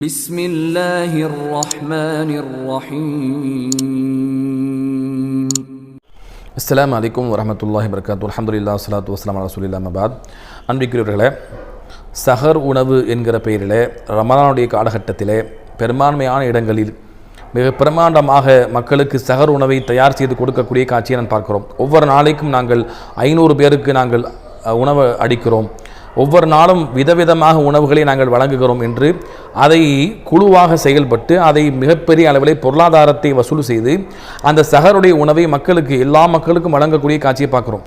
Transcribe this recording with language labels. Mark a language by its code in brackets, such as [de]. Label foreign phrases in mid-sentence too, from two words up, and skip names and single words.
[ar] بسم الله الرحمن الرحيم السلام عليكم ورحمة الله وبركاته الحمد لله والصلاة والسلام على رسول الله மபாத். [ta] அன்பிற்குரியவர்களே, சஹர் உணவு என்கிற பெயரிலே ரமலானுடைய காலகட்டத்திலே பெரும்பான்மையான இடங்களில் மிக பிரமாண்டமாக மக்களுக்கு சஹர் உணவை தயார் செய்து கொடுக்கக்கூடிய காட்சியை நான் பார்க்கிறோம். ஒவ்வொரு நாளைக்கும் நாங்கள் 500 பேருக்கு நாங்கள் உணவு அளிக்கிறோம், ஒவ்வொரு நாளும் விதவிதமாக உணவுகளை நாங்கள் வழங்குகிறோம் என்று அதை குழுவாக செயல்பட்டு அதை மிகப்பெரிய அளவில் பொருளாதாரத்தை வசூல் செய்து அந்த சஹருடைய உணவை மக்களுக்கு எல்லா மக்களுக்கும் வழங்கக்கூடிய காட்சியை பார்க்குறோம்.